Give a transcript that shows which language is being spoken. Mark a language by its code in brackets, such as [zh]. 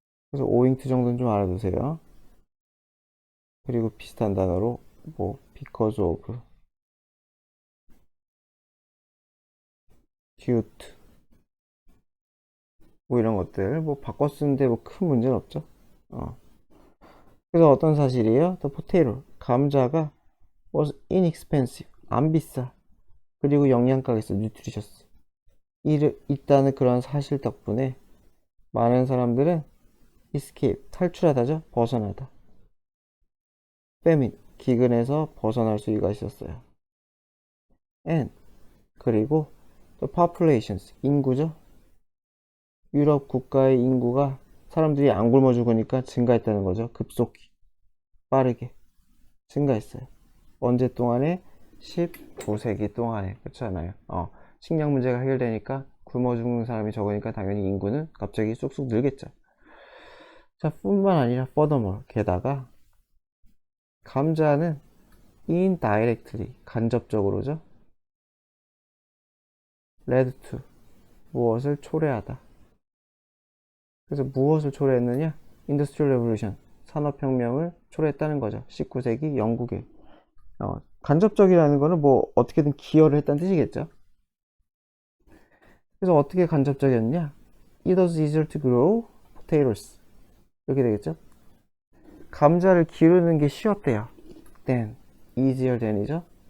[ko] 그래서 owing to 정도는 좀 알아두세요. 그리고 비슷한 단어로 뭐 because of, due to 뭐 이런 것들 뭐 바꿔 쓰는데 뭐 큰 문제는 없죠. 그래서 어떤 사실이에요? [en] The potato, [ko] 감자가 [en] was inexpensive, [ko] 안 비싸. 그리고 영양가가 있어, nutritious. 있다는 그런 사실 덕분에 많은 사람들은 escape, 탈출하다죠. 벗어나다. famine, 기근에서 벗어날 수가 있었어요. [en] and, [ko] 그리고 [en] the populations, [ko] 인구죠. 유럽 국가의 인구가 사람들이 안 굶어 죽으니까 증가했다는 거죠. 급속히, 빠르게 증가했어요. 언제 동안에? 19세기 동안에. 그렇잖아요. 식량 문제가 해결되니까 굶어 죽는 사람이 적으니까 당연히 인구는 갑자기 쑥쑥 늘겠죠. 자, 뿐만 아니라 furthermore, 게다가 감자는 indirectly, 간접적으로죠. led to, 무엇을 초래하다. 그래서 무엇을 초래했느냐? Industrial Revolution, 산업혁명을 초래했다는 거죠. 19세기 영국에. 간접적이라는 거는 뭐 어떻게든 기여를 했다는 뜻이겠죠. 그래서 어떻게 간접적이었냐? [en] It was easier to grow potatoes. [ko] 이렇게 되겠죠. 감자를 기르는 게 쉬웠대요. [en] Then, easier than이죠.